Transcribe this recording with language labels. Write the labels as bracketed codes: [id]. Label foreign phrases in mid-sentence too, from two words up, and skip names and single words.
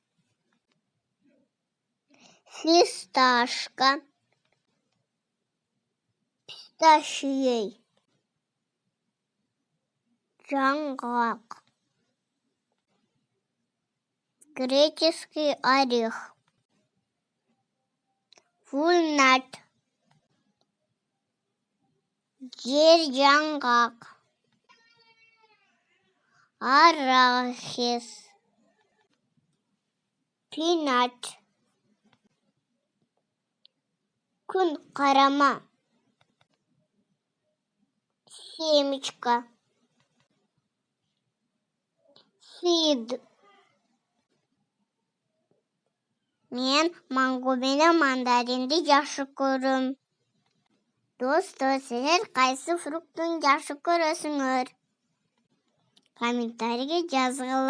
[kk] фисташка, писташией, жаңғақ, [ru] греческий орех, [kk] вальнат, жер-жаңғақ, арахис, пинат, күн қарама, семечка, [en] seed. [ky] Мен манго менен мандаринди жакшы көрөм. Достор, силер кайсы фруктун жакшы көрөсүңөр? Комментарийге жазгыла.